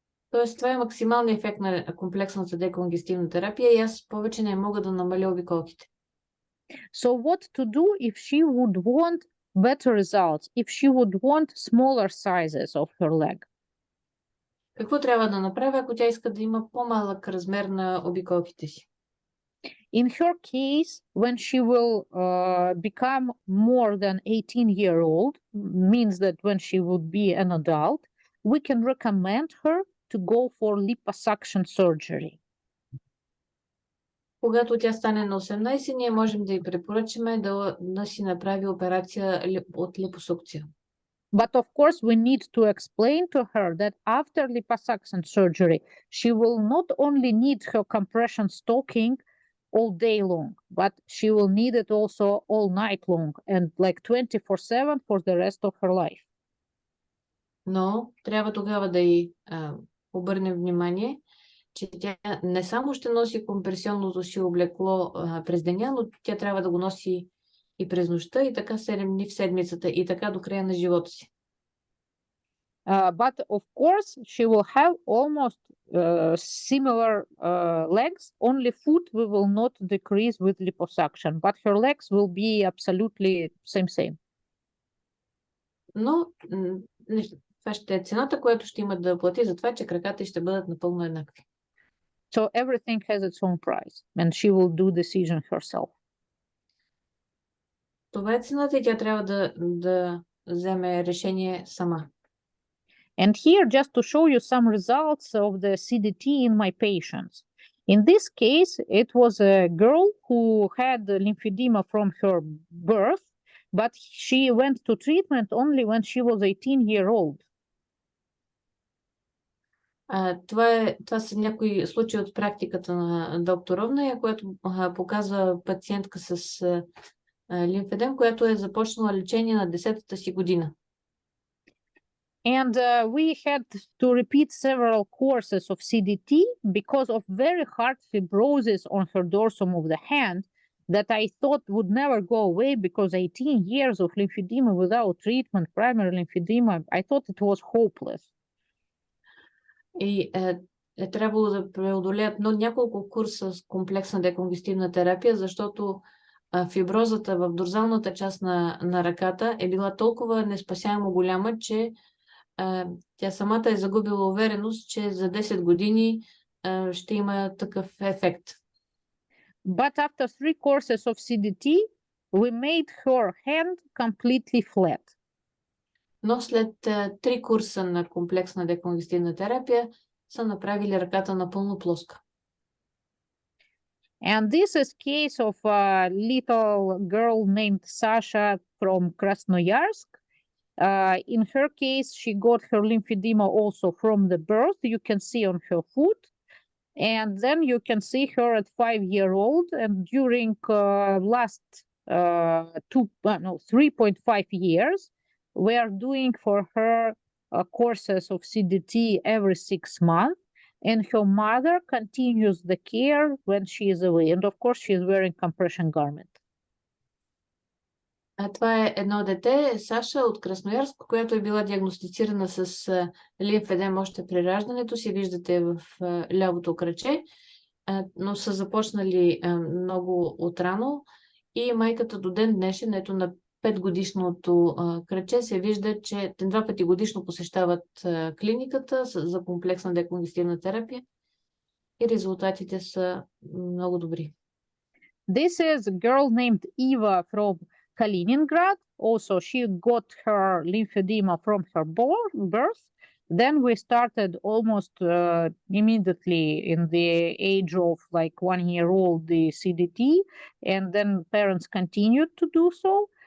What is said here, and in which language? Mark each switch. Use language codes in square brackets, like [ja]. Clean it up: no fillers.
[bg] Тоест, това е максималният ефект на комплексната деконгестивна терапия и аз повече не мога да намаля обиколките. [en] So what to do if she would want better results, if she would want smaller sizes of her leg? [bg] Какво трябва да направя, ако тя иска да има по-малък размер на обиколките си? [en] In her case, when she will become more than 18-year-old, means that when she would be an adult, we can recommend her to go for liposuction surgery. [bg] Когато тя стане на 18, ние можем да й препоръчаме да си направи операция от липосукция. [en] But of course, we need to explain to her that after liposuction surgery, she will not only need her compression stocking all day long, but she will need it also all night long and like 24/7 for the rest of her life. [bg] Но трябва тогава да й обърнем внимание, че тя не само ще носи компресионното си облекло през деня, но тя трябва да го носи и през нощта, и така 7 дни в седмицата, и така до края на живота си. [en] But of course, she will have almost similar legs, only foot we will not decrease with liposuction, but her legs will be absolutely same. [bg] Но това ще е цената, която ще има да плати за това, че краката ще бъдат напълно еднакви. [en] So everything has its own price, and she will do decision herself. [bg] Това е цената и тя трябва да вземе решение сама. [en] And here, just to show you some results of the CDT in my patients. In this case, it was a girl who had lymphedema from her birth, but she went to treatment only when she was 18-year-old. [bg] Това са някои случаи от практиката на доктор Ровная, която показва пациентка с лимфедем, която е започнала лечение на 10-та си година. [en] And we had to repeat several courses of CDT because of very hard fibrosis on her dorsum of the hand that I thought would never go away because 18 years of lymphedema without treatment, primary lymphedema, I thought it was hopeless. [bg] И е трябвало да преодолеят няколко курса с комплексна деконгестивна терапия, защото фиброзата в дорзалната част на ръката е била толкова неспасяемо голяма, че тя самата е загубила увереност, че за 10 години ще има такъв ефект. [en] But after 3 courses of CDT, we made her hand completely flat. [bg] Но след 3 курса на комплексна деконгестивна терапия са направили ръката напълно плоска. [en] And this is case of a little girl named Sasha from Krasnoyarsk. In her case, she got her lymphedema also from the birth. You can see on her foot. And then you can see her at 5-year-old. And during last 3.5 years, we are doing for her courses of CDT every 6 months. And her mother continues the care when she is away. And of course, she is wearing compression garment. [bg] Това е едно дете, Саша от Красноярск, която е била диагностицирана с лимфедем още при раждането си. Виждате в лявото краче, но са започнали много отрано и майката до ден днешен, ето на 5-годишното краче, се вижда, че 2 пъти годишно посещават клиниката за комплексна деконгестивна терапия и резултатите са много добри. [en] This is a girl named Eva from Kaliningrad. Also, she got her lymphedema from her birth. Then we started almost immediately in the age of like 1 year old the CDT, and then parents continued to do so.